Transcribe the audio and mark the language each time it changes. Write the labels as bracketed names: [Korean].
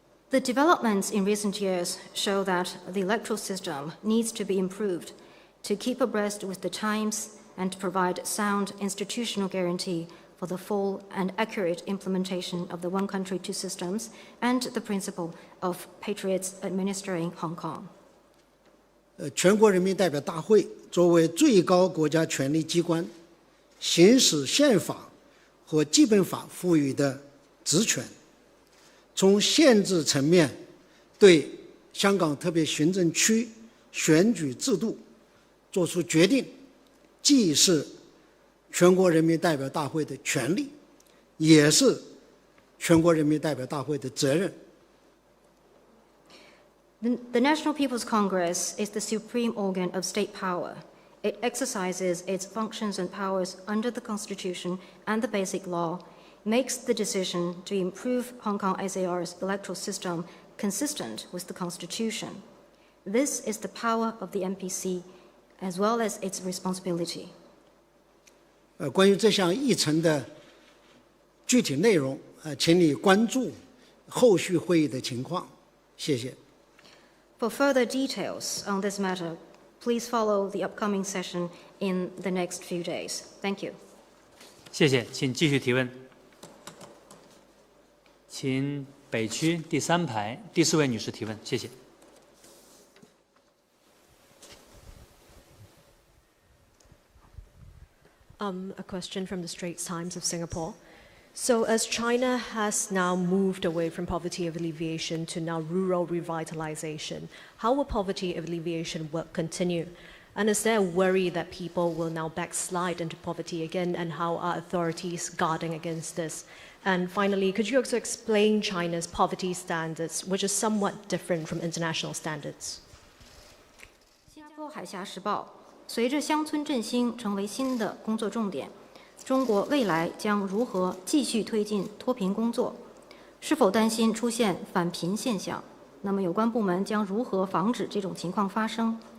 [English] The developments in recent years show that the electoral system needs to be improved to keep abreast with the times and to provide sound institutional guarantee for the full and accurate implementation of the one country, two systems and the principle of patriots administering Hong Kong. [Chinese] 全国人民代表大会作为最高国家权力机关，行使宪法和基本法赋予的职权，从宪制层面对香港特别行政区选举制度作出决定，既是全国人民代表大会的权利，也是全国人民代表大会的责任。 [English] The National People's Congress is the supreme organ of state power. It exercises its functions and powers under the Constitution and the Basic Law, makes the decision to improve Hong Kong SAR's electoral system consistent with the Constitution. This is the power of the NPC, as well as its responsibility. [Chinese] 关于这项议程的具体内容，请你关注后续会议的情况。谢谢。 [English] For further details on this matter, please follow the upcoming session in the next few days. Thank you. [Chinese] 谢谢，请继续提问。请北区第3排第4位女士提问，谢谢。 [English] A question from the Straits Times of Singapore. So as China has now moved away from poverty alleviation to now rural revitalization, how will poverty alleviation work continue? And is there a worry that people will now backslide into poverty again, and how are authorities guarding against this? And finally, could you also explain China's poverty standards, which is somewhat different from international standards? [Chinese] 新加坡海峡时报，随着乡村振兴成为新的工作重点，中国未来将如何继续推进脱贫工作？是否担心出现反贫现象？那么有关部门将如何防止这种情况发生？